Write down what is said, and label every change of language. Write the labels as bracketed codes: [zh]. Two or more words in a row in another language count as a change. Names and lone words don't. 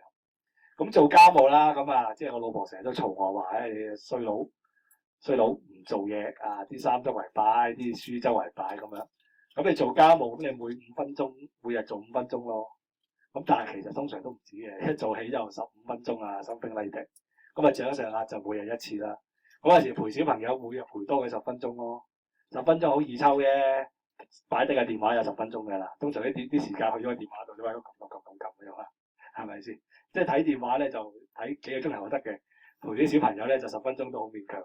[yue] 咁做家務啦，咁啊，即係我老婆成日都嘈我話，你衰佬唔做嘢啊！啲衫周圍擺，啲書周圍擺咁樣。咁你做家務，咁你每5分鐘，每日做5分鐘咯。咁但係其實通常都唔止嘅，一做起就15分鐘啊 ， [en] something like that。 [yue] 咁啊上一上下就每日1次啦。嗰陣時陪小朋友每日陪多佢10分鐘咯，10分鐘好易抽嘅，擺低個電話有10分鐘㗎啦。通常啲時間去咗個電話度，你喺度撳咁樣啦，係咪先？即係睇電話咧就睇幾個鐘頭就得嘅，陪啲小朋友咧就10分鐘都好勉強嘅。